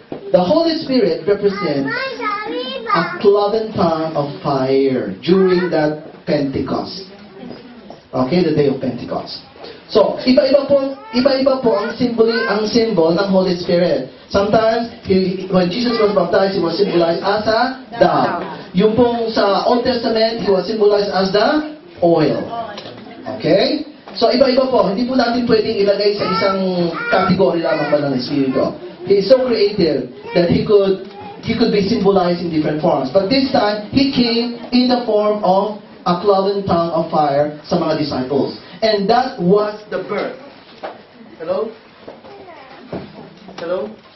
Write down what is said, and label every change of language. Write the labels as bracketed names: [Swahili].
[English] The Holy Spirit represents a cloven tongue of fire during that Pentecost. Okay, the day of Pentecost. [Filipino] So, iba-iba po ang symbol ng Holy Spirit. [English] Sometimes, when Jesus was baptized, He was symbolized as a dove. [Filipino] Yung pong sa [English] Old Testament, He was symbolized as the oil. [Filipino] Okay? So, iba-iba po. Hindi po natin pwedeng ilagay sa isang category lamang ba ng Espiritu. [English] He is so creative that He could be symbolized in different forms. But this time, He came in the form of a cloven tongue of fire [Filipino] sa mga disciples. [English] And that was the birth. Hello? Hello?